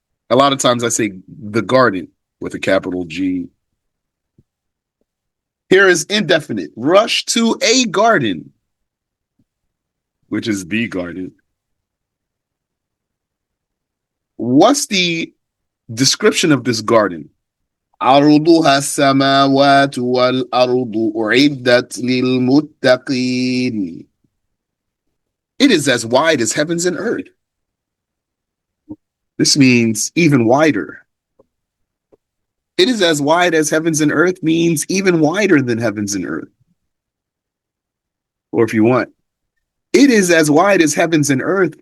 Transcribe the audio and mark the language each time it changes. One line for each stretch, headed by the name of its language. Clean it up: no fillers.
English: A lot of times I say the garden with a capital G. Here is indefinite. Rush to a garden, which is the garden. What's the description of this garden?
Arabic: عرضها السماوات والأرض أعدت للمتقين.
English: It is as wide as heavens and earth. This means even wider. It is as wide as heavens and earth means even wider than heavens and earth. Or if you want, it is as wide as heavens and earth.